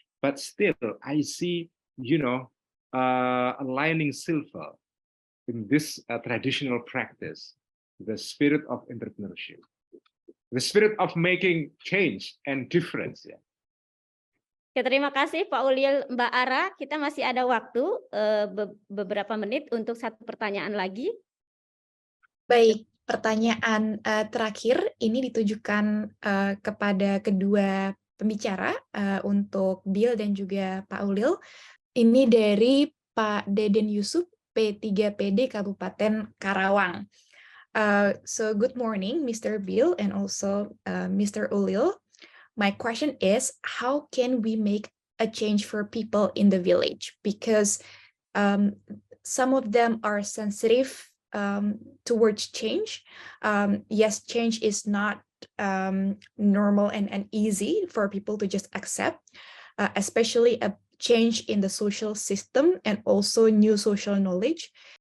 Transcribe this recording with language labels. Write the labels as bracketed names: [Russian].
[English] But still, I see, a lining silver in this traditional practice, the spirit of entrepreneurship, the spirit of making change and difference. Yeah. [Indonesian] Oke, terima kasih Pak Ulil, Mbak Ara. Kita masih ada waktu beberapa menit untuk satu pertanyaan lagi. Baik, pertanyaan terakhir ini ditujukan kepada kedua pembicara untuk Bill dan juga Pak Ulil. Ini dari Pak Deden Yusuf, P3PD Kabupaten Karawang. [English] So good morning, Mr. Bill and also Mr. Ulil. My question is, how can we make a change for people in the village? Because some of them are sensitive towards change. Yes, change is not normal and easy for people to just accept, especially a change in the social system and also new social knowledge.